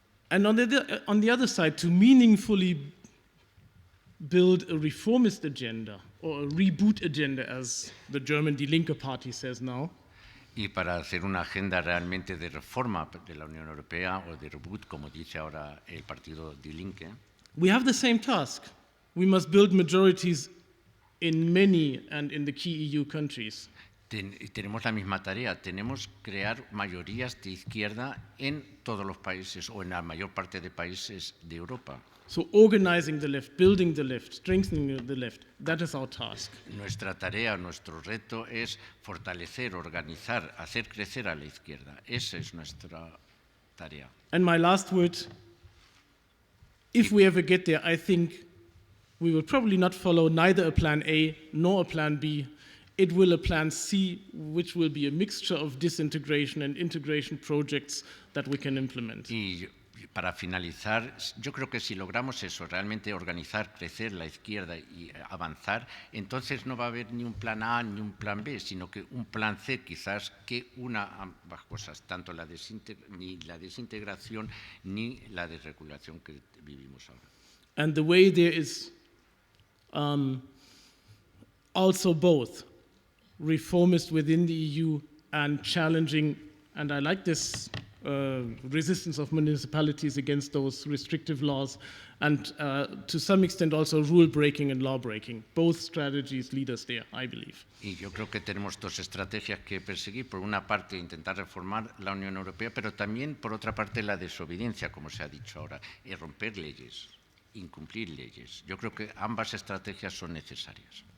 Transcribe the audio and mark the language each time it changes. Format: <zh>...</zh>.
<en>And on the other side, to meaningfully build a reformist agenda, or a reboot agenda, as the German Die Linke Party says now.</en> <es>Y para hacer una agenda realmente de reforma de la Unión Europea, o de reboot, como dice ahora el partido Die Linke,</es> <en>we have the same task. We must build majorities in many and in the key EU countries.</en> <es>Tenemos la misma tarea, tenemos que crear mayorías de izquierda en todos los países, o en la mayor parte de países de Europa.</es> <en>So organizing the left, building the left, strengthening the left, that is our task.</en> <es>Nuestra tarea, nuestro reto es fortalecer, organizar, hacer crecer a la izquierda. Esa es nuestra tarea.</es> <en>And my last word, if we ever get there, I think we will probably not follow neither a plan A nor a plan B. It will a plan C, which will be a mixture of disintegration and integration projects that we can implement.</en> <es>Y para finalizar, yo creo que si logramos eso, realmente organizar, crecer la izquierda y avanzar, entonces no va a haber ni un plan A ni un plan B, sino que un plan C quizás que una ambas cosas, tanto ni la desintegración ni la desregulación que vivimos ahora.</es> <en>And the way there is also both reformist within the EU and challenging, and I like this resistance of municipalities against those restrictive laws, and to some extent also rule breaking and law breaking. Both strategies lead us there, I believe.</en> <es>Y yo creo que tenemos dos estrategias que perseguir. Por una parte, intentar reformar la Unión Europea, pero también, por otra parte, la desobediencia, como se ha dicho ahora, y romper leyes, incumplir leyes. Yo creo que ambas estrategias son necesarias.</es>